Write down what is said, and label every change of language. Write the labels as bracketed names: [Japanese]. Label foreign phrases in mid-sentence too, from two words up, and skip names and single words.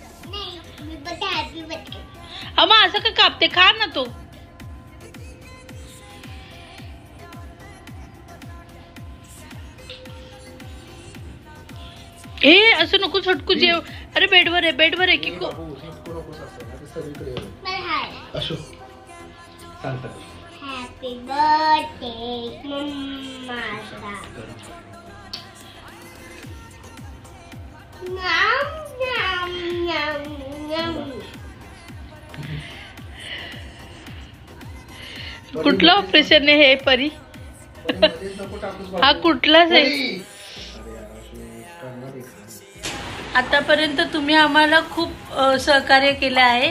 [Marathi] अम्मा असं का कापते, खा ना तो. ए असं नको झटकू जेव. अरे बेडवर आहे की [English] Happy birthday, Mama. Nom, nom, nom, nom. [Marathi] कुठलं ऑपरेशन आहे हे परी? हा कुठलाच आहे? आतापर्यंत तुम्ही आम्हाला खूप सहकार्य केलं आहे.